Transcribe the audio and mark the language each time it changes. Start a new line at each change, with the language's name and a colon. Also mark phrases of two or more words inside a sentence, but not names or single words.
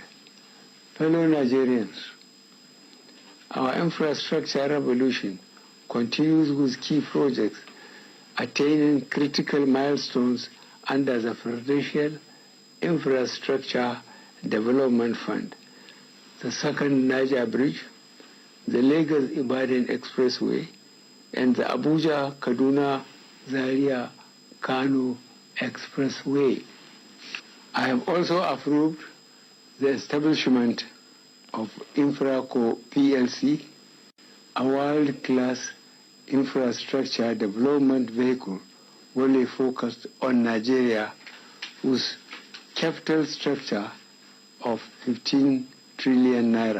English: Fellow Nigerians, our infrastructure revolution continues with key projects attaining critical milestones under the Presidential Infrastructure Development Fund. The second Niger Bridge, the Lagos-Ibadan Expressway, and the Abuja-Kaduna-Zaria-Kano Expressway. I have also approved the establishment of Infraco PLC, a world-class infrastructure development vehicle wholly focused on Nigeria with capital structure of 15 trillion naira.